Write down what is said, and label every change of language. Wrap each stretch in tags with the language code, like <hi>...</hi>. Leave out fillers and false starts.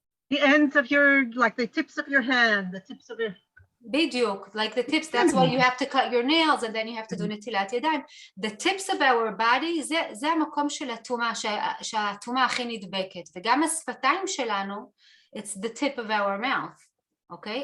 <en>the ends of your, like the tips of your hand, the tips of your... דיוק, like the tips, that's why you have to cut your nails and then you have to do נטילת ידיים. The tips of our body,</en> <he>זה המקום של הטומאה, שהטומאה הכי נדבקת. וגם השפתיים שלנו,</he> <en>it's the tip of our mouth, okay?</en>